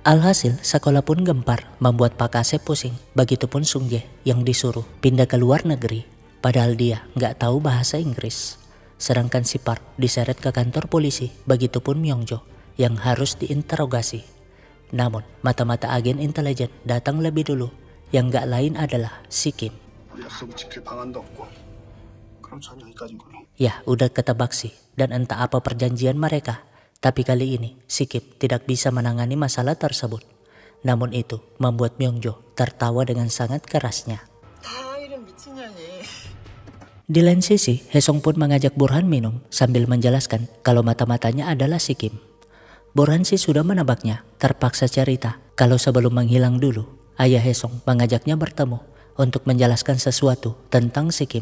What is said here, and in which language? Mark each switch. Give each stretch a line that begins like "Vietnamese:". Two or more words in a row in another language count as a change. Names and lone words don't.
Indonesian: Alhasil, sekolah pun gempar, membuat Pak Asep pusing. Begitupun Sung Jae yang disuruh pindah ke luar negeri. Padahal dia nggak tahu bahasa Inggris. Sedangkan si Park diseret ke kantor polisi, begitupun Myongjo yang harus diinterogasi. Namun, mata-mata agen intelijen datang lebih dulu, yang nggak lain adalah si Kim.
Korean: 약속을 지킬 방안도 없고. 그럼 전 여기까지인 걸로.
Indonesian: Ya, udah ketebak sih, dan entah apa perjanjian mereka. Tapi kali ini, si Kim tidak bisa menangani masalah tersebut. Namun itu membuat Myongjo tertawa dengan sangat kerasnya.
Korean: 다 이런 미친년이.
Indonesian: Di lain sisi, Haesung pun mengajak Burhan minum sambil menjelaskan kalau mata-matanya adalah si Kim. Burhan sih sudah menebaknya, terpaksa cerita kalau sebelum menghilang dulu, ayah Haesung mengajaknya bertemu untuk menjelaskan sesuatu tentang si Kim.